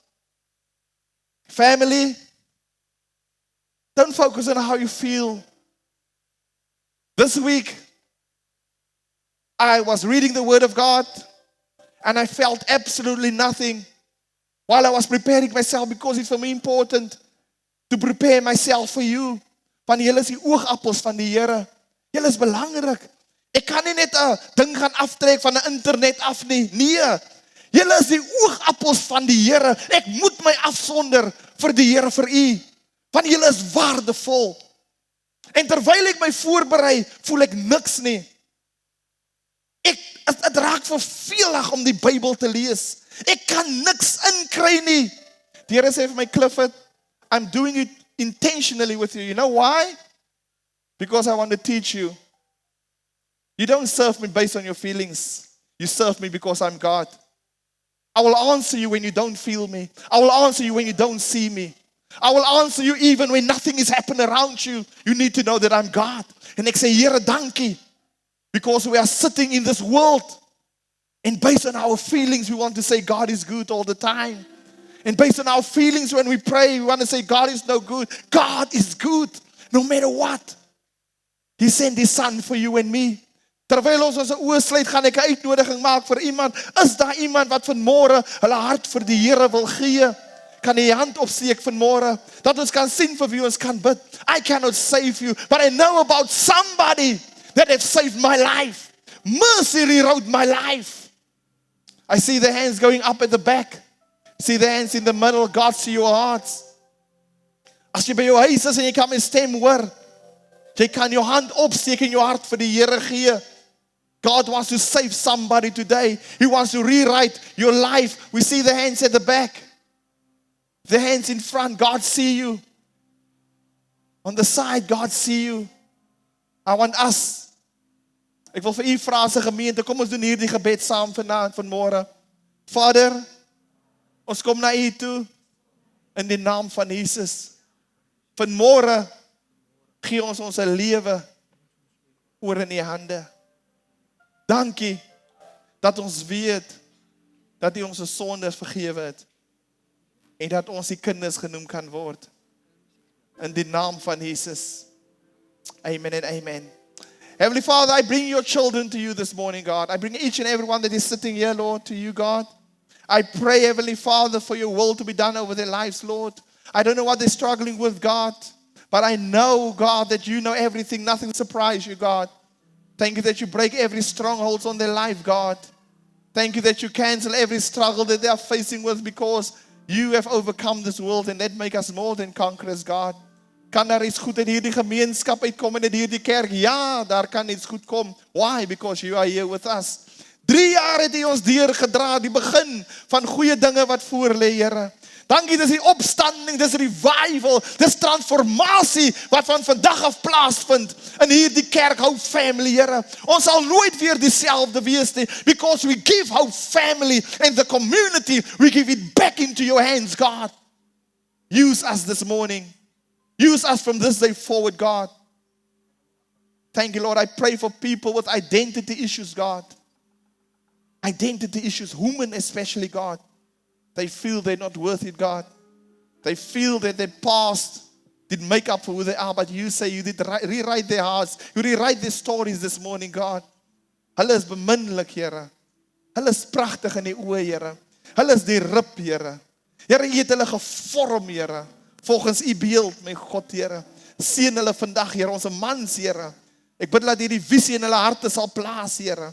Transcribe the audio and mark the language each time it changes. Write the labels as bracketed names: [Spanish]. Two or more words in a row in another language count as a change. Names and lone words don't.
[English] Family, don't focus on how you feel. This week, I was reading the word of God and I felt absolutely nothing while I was preparing myself because it's for me important to prepare myself for you. [Afrikaans] Want julle is die oogappels van die Here. Julle is belangrik. Ek kan nie net 'n ding gaan aftrek van 'n internet af nie. Nee. Julle is die oogappels van die Here. Ek moet my afsonder vir die Here, vir u. Want julle is waardevol. En terwyl ek my voorberei, voel ek niks nie. Het raak vervelig om die Bybel te lees. Ek kan niks inkry nie. Die Here sê vir my, Clifford, [English] I'm doing it intentionally with you. You know why? Because I want to teach you. You don't serve me based on your feelings. You serve me because I'm God. I will answer you when you don't feel me. I will answer you when you don't see me. I will answer you even when nothing is happening around you. You need to know that I'm God. [Afrikaans] En ek sê, Here, dankie. [English] Because we are sitting in this world. And based on our feelings, we want to say God is good all the time. And based on our feelings, when we pray, we want to say God is no good. God is good, no matter what. He sent His Son for you and me. [Afrikaans] Terwyl ons oë sluit, gaan ek 'n uitnodiging maak vir iemand. Is daar iemand wat vanmôre hulle hart vir die Here wil gee? Kan jy hand opsteek vanmôre? Dat ons kan sien vir wie ons kan bid. [English] I cannot save you, but I know about somebody that has saved my life. Mercy rewrote my life. I see the hands going up at the back. See the hands in the middle. God see your hearts. [Afrikaans] As jy by jou huis is en jy kan my stem hoor, jy kan jou hand opsteek en jou hart vir die Here gee. [English] God wants to save somebody today. He wants to rewrite your life. We see the hands at the back. The hands in front. God see you. On the side, God see you. I want us. [Afrikaans] Ek wil vir u vra as 'n gemeente, kom ons doen hierdie gebed saam vanaand, vanmôre. Vader, ons kom na u toe in die naam van Jesus. Vanmôre gee ons ons lewe oor in u hande. Dankie dat ons weet dat u ons sondes vergewe het en dat ons die kinders genoem kan word. In die naam van Jesus. [English] Amen and amen. Heavenly Father, I bring your children to you this morning, God. I bring each and every one that is sitting here, Lord, to you, God. I pray, Heavenly Father, for your will to be done over their lives, Lord. I don't know what they're struggling with, God, but I know, God, that you know everything. Nothing surprises you, God. Thank you that you break every stronghold on their life, God. Thank you that you cancel every struggle that they are facing with because You have overcome this world and that make us more than conquerors, God. [Afrikaans] Kan daar iets goed in hierdie gemeenskap uitkom en in hierdie kerk? Ja, daar kan iets goed kom. [English] Why? Because you are here with us. [Afrikaans] 3 jaar het U ons deurgedra, die begin van goeie dinge wat voor lê, Here. Dankie, dis die opstanding, dis revival, dis transformasie wat van vandag af plaasvind in hierdie kerk, Hope Family, Here. Ons sal nooit weer dieselfde wees nie, [English] because we give Hope Family and the community, we give it back into your hands, God. Use us this morning. Use us from this day forward, God. Thank you, Lord. I pray for people with identity issues, God. Identity issues, women especially, God. They feel they're not worth it, God. They feel that their past didn't make up for who they are, but you say you did rewrite their hearts. You rewrite their stories this morning, God. [Afrikaans] Hulle is beminnelik, Here. Hulle is pragtig in die oë, Here. Hulle is die rib, Here. Here, U het hulle gevorm, Here. Volgens U beeld, my God, Here. Seën hulle vandag, Here, ons mans, Here. Ek bid dat U die visie in hulle harte sal plaas, Here.